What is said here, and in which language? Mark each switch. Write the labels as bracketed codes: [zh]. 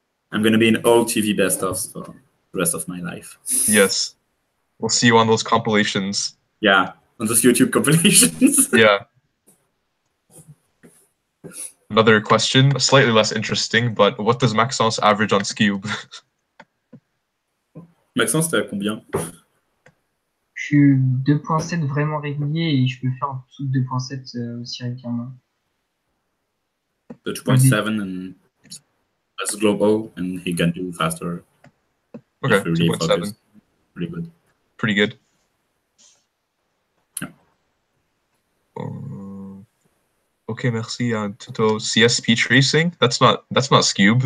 [en] I'm gonna be in all TV best-ofs for the rest of my life. Yes, we'll see you on those compilations. Yeah, on those YouTube compilations. Yeah. Another question, slightly less interesting, but what does Maxence average on Skewb? [fr] Maxence, t'es à combien? Je suis 2.7 vraiment régulier et je peux faire en dessous de 2.7 aussi régulièrement. [en] 2.7 and as global, and he can do faster. Okay, 2.7. Pretty good. Pretty good. Yeah. Okay, merci. Tuto CS speech racing. That's not Skewb.